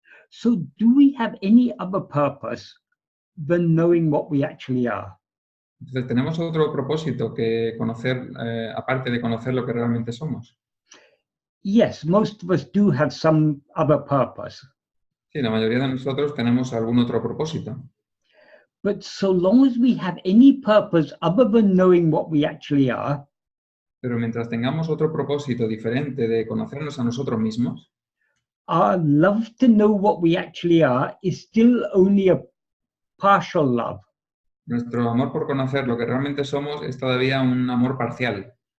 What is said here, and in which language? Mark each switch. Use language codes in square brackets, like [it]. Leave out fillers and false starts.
[en] So do we have any other purpose than knowing what we actually are? [es] Entonces, ¿tenemos otro propósito que conocer, aparte de conocer lo que realmente somos? [en] Yes, most of us do have some other purpose. [es] Sí, la mayoría de nosotros tenemos algún otro propósito. [en] But so long as we have any purpose other than knowing what we actually are, [es] Pero mientras tengamos otro propósito diferente de conocernos a nosotros mismos, [en] our love to know what we actually are is still only a partial love. [es] nuestro amor por conocer lo que realmente somos es todavía un amor parcial.